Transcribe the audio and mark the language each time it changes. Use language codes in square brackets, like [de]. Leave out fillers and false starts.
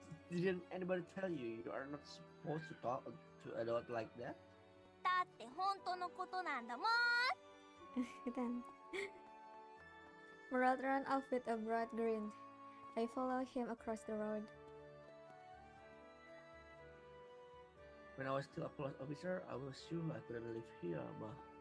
[en] Didn't anybody tell you you are not supposed to talk to adult like that? [ja] だって本当のことなんだもん。 [en] Then Murad ran off with a broad grin. I followed him across the road. When I was still a police officer, I was sure I couldn't live here, but